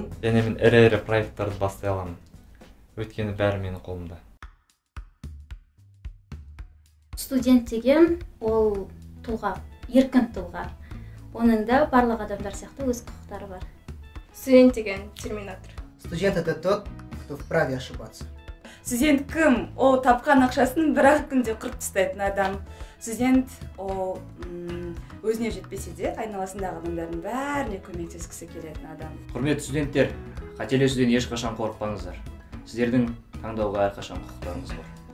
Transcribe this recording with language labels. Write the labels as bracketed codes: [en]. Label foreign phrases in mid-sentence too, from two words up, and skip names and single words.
[kk] Және мен ірі проекттарды бастай аламын. Өйткені бәрі менің қолымда. Студент деген ол тұлға, еркін тұлға. Оның да барлық адамдар сияқты өз құқықтары бар. Студент деген терминатор. [ru] Студент это тот, кто вправе ошибаться. [kk] Студент кім? Ол тапқан ақшасын бір-ақ күнде қырып тастайтын адам. Студент ол өзіне жетпесе де айналасындағы адамдардың бәріне көмектескісі келетін адам. Құрметті студенттер, қателесуден ешқашан қорықпаңыздар. Сіздердің таңдауға әрқашан құқықтарыңыз бар.